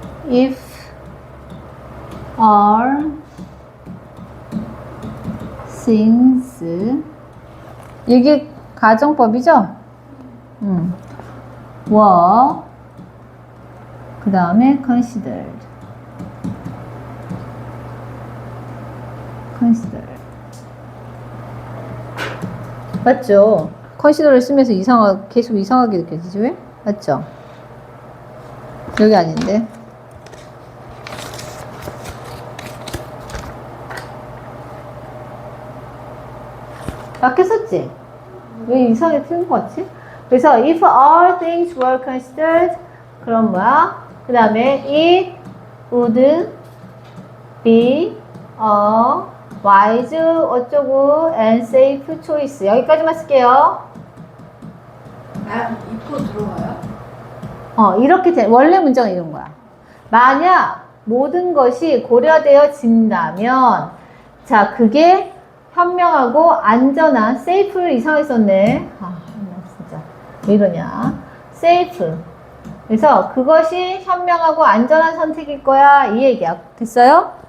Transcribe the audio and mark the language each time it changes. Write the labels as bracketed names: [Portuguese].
[English] If all things [Korean] 이게 가정법이죠? were 그 다음에 considered 맞죠? consider를 쓰면서 계속 이상하게 느껴지지 왜? 맞죠? 여기 아닌데 맞게 썼지? 왜 이상하게 틀린 것 같지? 그래서 [English] if all things were considered [Korean] 그럼 뭐야? 그 다음에 [English] it would be a wise [Korean] 어쩌고 [English] and safe choice [Korean] 여기까지만 쓸게요. 입고 들어가요? 이렇게 원래 문장은 이런 거야. 만약 모든 것이 고려되어진다면 자 그게 현명하고 안전한 safe를 이상하게 썼네. 진짜 왜 이러냐. safe 그래서 그것이 현명하고 안전한 선택일 거야 이 얘기야. 됐어요?